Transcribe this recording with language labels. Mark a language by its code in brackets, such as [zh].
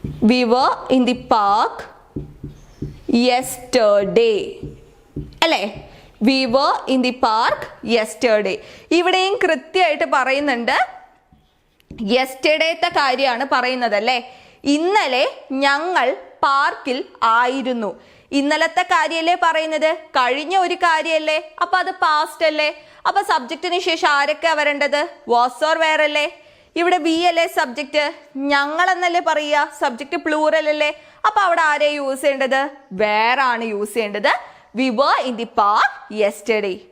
[en] We were in the park yesterday. അല്ലേ? We were in the park yesterday. [ml] ഇവിടെയും കൃത്യമായിട്ട് പറയുന്നുണ്ട് യെസ്റ്റർഡേത്തെ കാര്യമാണ് പറയുന്നത് അല്ലേ. ഇന്നലെ ഞങ്ങൾ പാർക്കിൽ ആയിരുന്നു. ഇന്നലത്തെ കാര്യമല്ലേ പറയുന്നത്, കഴിഞ്ഞ ഒരു കാര്യമല്ലേ. അപ്പൊ അത് പാസ്റ്റ് അല്ലേ. അപ്പൊ സബ്ജക്റ്റിന് ശേഷം ആരൊക്കെ വരേണ്ടത്? വാസ് ഓർ വേർ അല്ലേ. ഇവിടെ ബി അല്ലേ സബ്ജക്റ്റ്, ഞങ്ങൾ എന്നല്ലേ പറയുക. സബ്ജക്റ്റ് പ്ലൂറൽ അല്ലേ. അപ്പൊ അവിടെ ആരെ യൂസ് ചെയ്യേണ്ടത്? വേർ ആണ് യൂസ് ചെയ്യേണ്ടത്. [en] We were in the park yesterday.